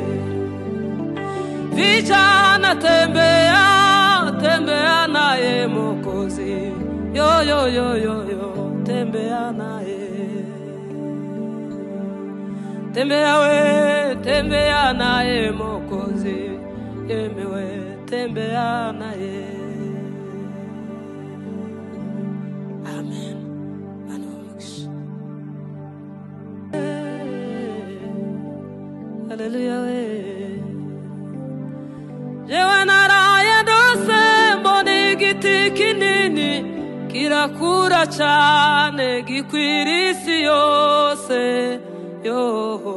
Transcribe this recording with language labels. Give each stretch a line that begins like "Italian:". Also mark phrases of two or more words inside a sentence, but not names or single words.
Swahili: Vijana tembea naye Mwokozi, yo tembea naye. Tembea naye Mwokozi, emewe tembea naye. Amen. Hallelujah.
Rundi: Jewe naraye dose mbone igiti kinini kirakura cyane gikwira isi yose yo.